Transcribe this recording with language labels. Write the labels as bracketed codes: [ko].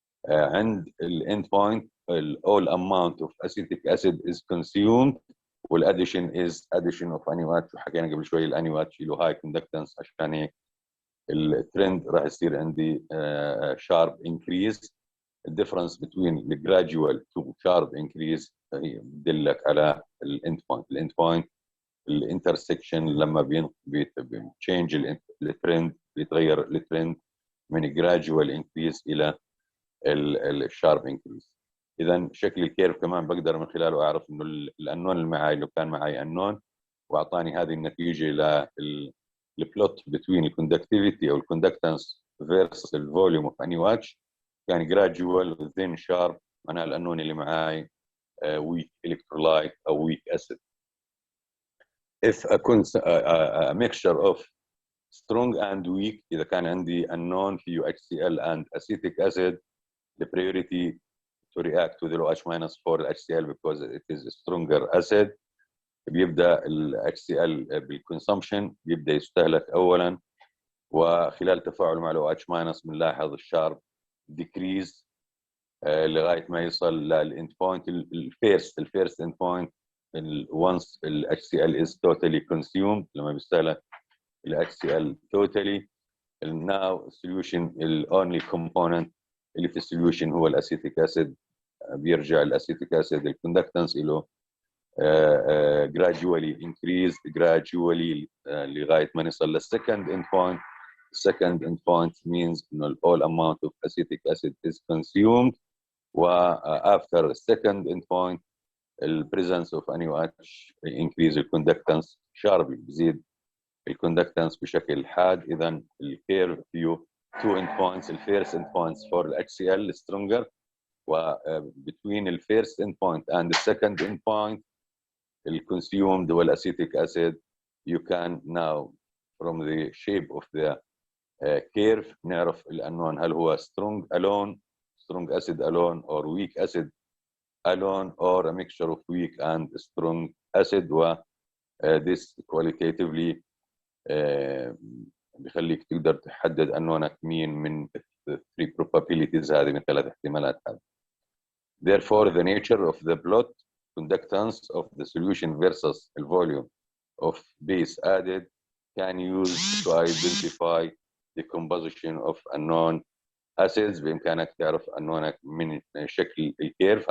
[ar] عند الاند بوينت [en] all amount of acetic acid is consumed والaddition is addition of NaOH، [ar] وحكينا قبل شوي [en] NaOH له high conductance [ar] عشان هيك الترند راح يصير عندي [en] sharp increase. the difference between the gradual to sharp increase [ar] بتدلك على الاند بوينت. الانترسكشن لما بيتشينج الترند بيتغير الترند من [en] gradual increase [ar] الى الشارب انكريز. اذا شكل الكيرف كمان بقدر من خلاله اعرف انه الانون اللي معي لو كان معي انون واعطاني هذه النتيجه للبلوت بين الكوندكتيفيتي او الكوندكتنس فيرسس الفوليوم اوف NaOH كان جراديوال ذين شارب، معناها الانون اللي معي ويك الكترولايت او ويك اسيد. [en] if a mixture of strong and weak [ar] اذا كان عندي [en] unknown فيه HCl and acetic acid the priority to react with the OH minus for HCl because it is a stronger acid. [ar] بيبدا ال HCl بالكونسومشن بيبدا يستهلك اولا، وخلال تفاعله مع ال OH- بنلاحظ الشارب ديكريز لغايه ما يوصل للاند بوينت الفيرست اند بوينت once ال HCl [en] is totally consumed، [ar] لما بيستهلك ال HCl totally. [en] now solution [ar] ال [en] only component [ar] اللي في السوليوشن هو الاسيتيك اسيد. بيرجع الاسيتيك اسيد الكوندكتنس له [en] gradually increase gradually [ar] لغايه ما نصل للسكند اند بوينت. [en] second end point means انه all amount of acetic acid is consumed. و after second end point the presence of NaOH increase the conductance sharply، [ar] بيزيد الكوندكتنس بشكل حاد. اذا الكيرف فيه [en] two end points. the first end points for the HCl stronger، و between the first end point and the second end point the consumed acetic acid. you can now from the shape of the curve [ar] نعرف الانون هل هو [en] strong alone, strong acid alone, or weak acid alone, or a mixture of weak and strong acid. [ar] و [en] this qualitatively [ar] بيخليك تقدر تحدد انونك مين من [en] three probabilities [ar] هذه، من ثلاث احتمالات هذه. [en] therefore the nature of the plot conductance of the solution versus the volume of base added can use to identify the composition of unknown acids. [ar] بإمكانك تعرف أنونك من شكل الكيرف.